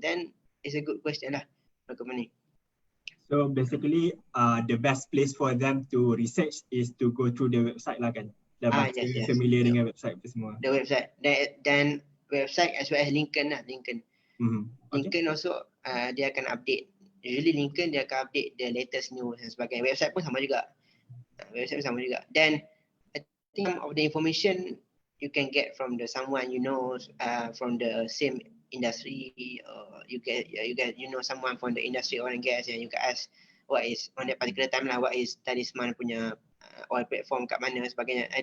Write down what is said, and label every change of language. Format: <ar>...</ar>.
<en>Then it's a good question lah for company. So basically the best place for them to research is to go through the website lah kan?</en> <ms>Dah</ms> <en>Yes.</en> <ms>familiar dengan website tu semua.</ms> <en>The website</en> <ms>dan</ms> <en>website as well as LinkedIn lah. Okay. LinkedIn also</en> <ms>dia akan</ms> <en>update. Usually LinkedIn</en> <ms>dia akan</ms> <en>update the latest news</en> <ms>dan sebagainya. Website pun sama juga.</ms> <en>Then I think of the information you can get from the someone you know from the same industry, or you know someone from the industry oil and gas, and you can ask what is on that particular time lah, what is Talisman</en> <ms>punya</ms> <en>oil platform</en> <ms>kat mana sebagainya.</ms>